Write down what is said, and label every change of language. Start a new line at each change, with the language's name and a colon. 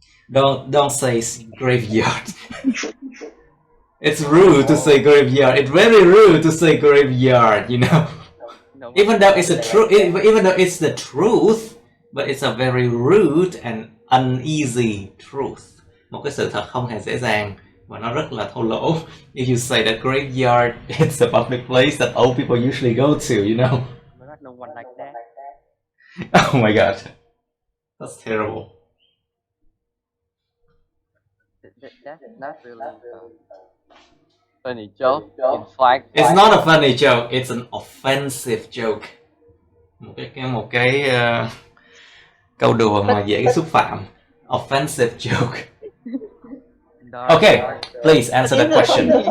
English: Don't say graveyard. It's rude to say graveyard. It's very rude to say graveyard, you know. No, Even though it's the truth, but it's a very rude and uneasy truth.
Vietnamese: Một cái sự thật không hề dễ dàng và nó rất là thô lỗ.
English: If you say that graveyard, it's a public place that old people usually go to, you know. But no one like that. Oh my god, that's terrible. That's not really funny joke. In fact, It's not a funny joke. It's an offensive joke.
Vietnamese: Một cái câu đùa mà dễ xúc phạm.
English: Offensive joke. Okay, please answer that question.